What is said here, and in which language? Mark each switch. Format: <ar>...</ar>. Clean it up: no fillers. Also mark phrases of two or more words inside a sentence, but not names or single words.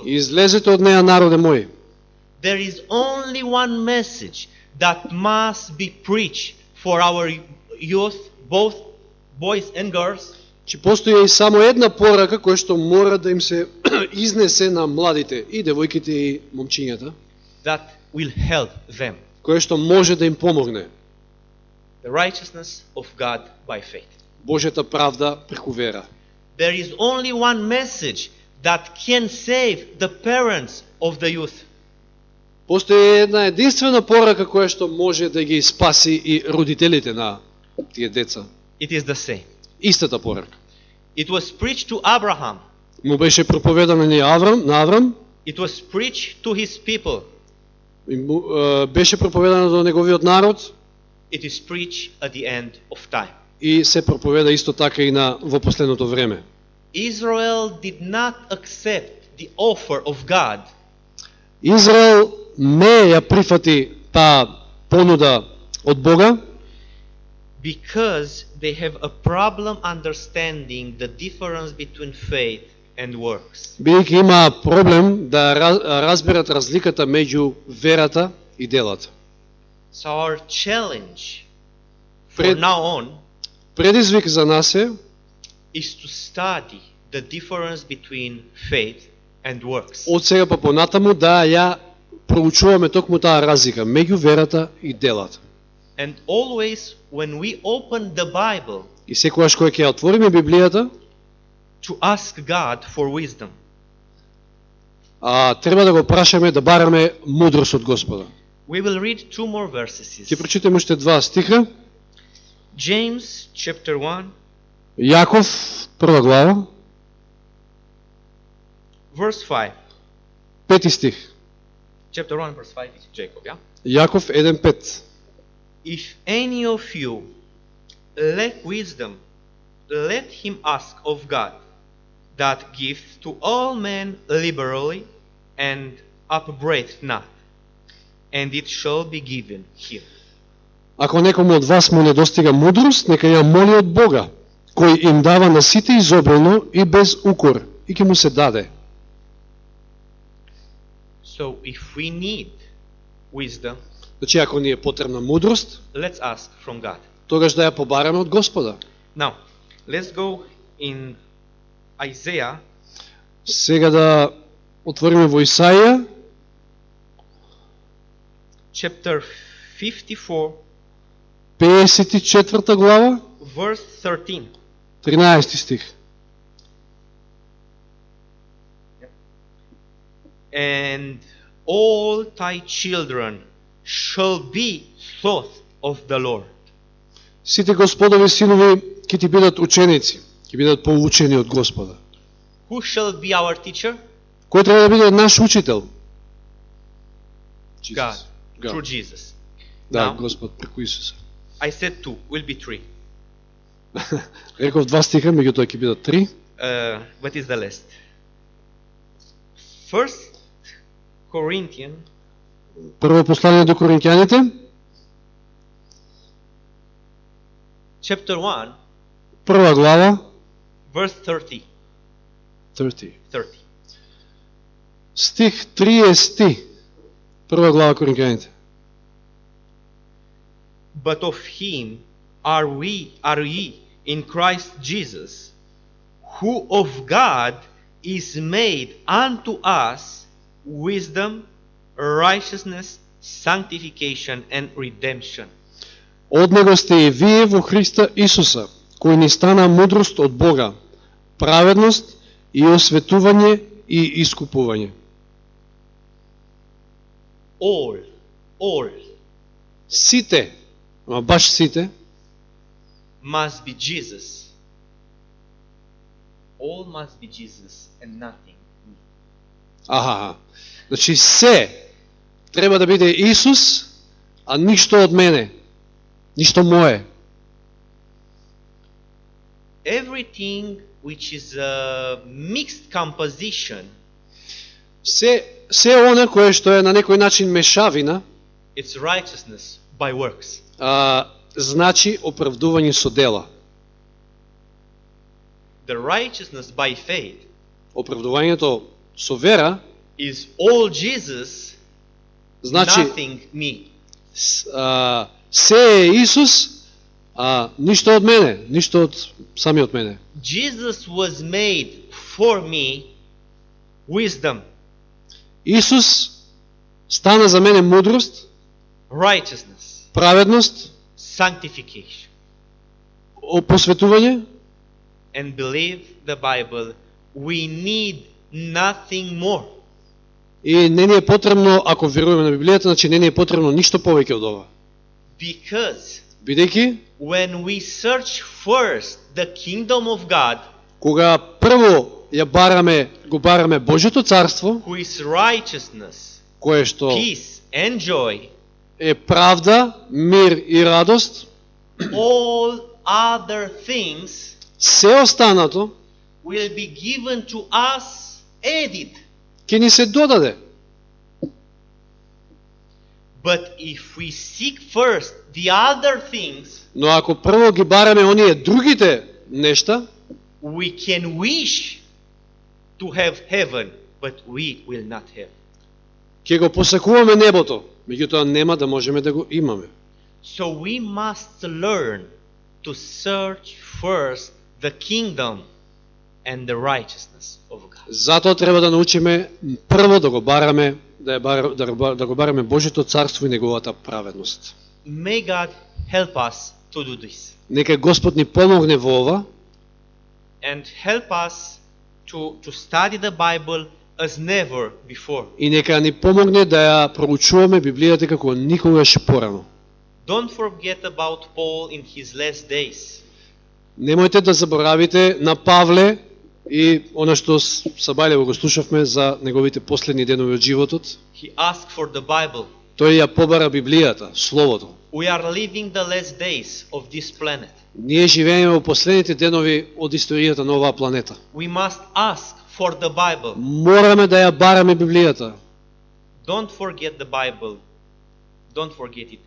<mk>Излезете од неа, народе мој.</mk> <en>There is only one message that must be preached for our youth, both boys and girls.</en> <mk>Че постои и само една порака која што мора да им се изнесе на младите, и девојките и момчињата,</mk> <en>That will help them.</en> <mk>која што може да им помогне.</mk> <en>The righteousness of God by faith.</en> <mk>Божјата правда преку вера.</mk> <en>There is only one message that can save the parents of the youth.</en> <mk>Постои една единствена порака која што може да ги спаси и родителите на тие деца.</mk> <en>It is the same.</en> <mk>Истата порака.</mk> <en>It was preached to Abraham.</en> <mk>Му беше проповедано на Аврам,</mk> <en>It was preached to his people.</en> <mk>и беше проповедано до неговиот народ,</mk> <en>It is preached at the end of time.</en> <mk>и се проповеда исто така и во последното време.</mk> <en>Israel did not accept the offer of God</en> <mk>Израел не ја прифати таа понуда од Бога,</mk> <en>because they have a problem understanding the difference between faith and works.</en> <mk>бидејќи има проблем да разберат разликата меѓу верата и делата.</mk> <en>So our challenge for</en> <mk>Пред-</mk> <en>now on</en> <mk>Предизвик за нас е</mk> <en>is to study the difference between faith and works.</en> <mk>од сега па понатаму да ја проучуваме токму таа разлика меѓу верата и делата.</mk> <en>And always when we open the Bible</en> <mk>И секогаш кога ќе ја отвориме Библијата,</mk> <en>to ask God for wisdom.</en> <mk>треба да го прашаме, да бараме мудрост од Господа.</mk> <en>We will read two more verses.</en> <mk>Ќе прочитаме уште два стиха.</mk> <en>James chapter 1</en> <mk>Јаков, прва глава,</mk> <en>verse 5.</en> <mk>5 стих.</mk> <en>Chapter 1 verse 5 is Jacob, yeah?</en> <mk>Јаков 1:5.</mk> <en>If any of you lack wisdom, let him ask of God, that gives to all men liberally and upbraideth not, and it shall be given him.</en> <mk>Ако некому од вас му недостига мудрост, нека ја моли од Бога, кој им дава на сите изобилно и без укор, и ќе му се даде.</mk> <en>So if we need wisdom,</en> <mk>Значи, ако ни е потребна мудрост,</mk> <en>let's ask from God.</en> <mk>тогаш да ја побараме од Господа.</mk> <en>Now, let's go in Isaiah</en> <mk>Сега да отвориме во Исаија,</mk> <en>chapter 54,</en> <mk>54 глава,</mk> <en>verse 13.</en> <mk>13 стих.</mk> <en>And all thy children shall be taught of the Lord.</en> <mk>Сите Господови синови ќе ти бидат ученици, ќе бидат поучени од Господа.</mk> <en>Who shall be our teacher?</en> <mk>Кој треба да биде наш учител?</mk> <en>God, God. through Jesus.</en> <mk>Да,</mk> <en>Now,</en> <mk>Господ преку Исуса.</mk> <en>I said two, will be three.</en> <mk>Реков два стиха, меѓутоа ќе бидат три.</mk> <en>What is the last? First Corinthians</en> <mk>Прво послание до Коринќаните,</mk> <en>chapter 1,</en> <mk>прва глава,</mk> <en>verse 30.</en> <mk>30. Стих 30. Прва глава Коринќаните.</mk> <en>But of him are ye in Christ Jesus, who of God is made unto us wisdom, righteousness, sanctification and redemption.</en> <mk>Од него сте и вие во Христа Исуса, кој ни стана мудрост од Бога, праведност и осветување и искупување.</mk> <en>All</en> <mk>Сите, ама баш сите,</mk> <en>must be Jesus. All must be Jesus and nothing me.</en> <mk>Значи се треба да биде Исус, а ништо од мене, ништо мое.</mk> <en>Everything which is a mixed composition,</en> <mk>Се она кое што е на некој начин мешавина,</mk> <en>it's righteousness by works.</en> <mk>значи оправдување со дела.</mk> <en>The righteousness by faith</en> <mk>Оправдувањето со вера</mk> <en>is all Jesus,</en> <mk>значи</mk> <en>nothing me.</en> <mk>се е Исус, ништо од мене, ништо од самиот мене.</mk> <en>Jesus was made for me wisdom,</en> <mk>Исус стана за мене мудрост,</mk> <en>righteousness,</en> <mk>праведност,</mk> <en>sanctification.</en> <mk>посветување,</mk> <en>And believe the Bible, we need nothing more.</en> <mk>И не ни е потребно, ако веруваме на Библијата, значи не ни е потребно ништо повеќе од ова.</mk> <en>Because</en> <mk>Бидејќи,</mk> <en>when we search first the kingdom of God,</en> <mk>кога прво го бараме Божјото царство,</mk> <en>who is righteousness,</en> <mk>кое што</mk> <en>peace and joy,</en> <mk>е правда, мир и радост,</mk> <en>all other things</en> <mk>се останато</mk> <en>will be given to us added.</en> <mk>ќе ни се додаде.</mk> <en>But if we seek first the other things,</en> <mk>Но ако прво ги бараме оние другите нешта,</mk> <en>we can wish to have heaven, but we will not have.</en> <mk>ќе го посакуваме небото, меѓутоа нема да можеме да го имаме.</mk> <en>So we must learn to search first the kingdom and the righteousness of God.</en> <mk>Затоа треба да научиме прво да го бараме, да го бараме Божјото царство и неговата праведност.</mk> <en>May God help us to do this</en> <mk>Нека Господ ни помогне во ова</mk> <en>and help us to study the Bible as never before.</en> <mk>и нека ни помогне да ја проучуваме Библијата како никогаш порано.</mk> <en>Don't forget about Paul in his last days.</en> <mk>Немојте да заборавите на Павле и она што Сабајлево го слушавме за неговите последни денови од животот.</mk> <en>He asked for the Bible.</en> <mk>Тој ја побара Библијата, Словото.</mk> <en>We are living the last days of this planet.</en> <mk>Ние живееме во последните денови од историјата на оваа планета.</mk> <en>We must ask for the Bible.</en> <mk>Мораме да ја бараме Библијата.</mk> <en>Don't forget the Bible. Don't forget it.</en>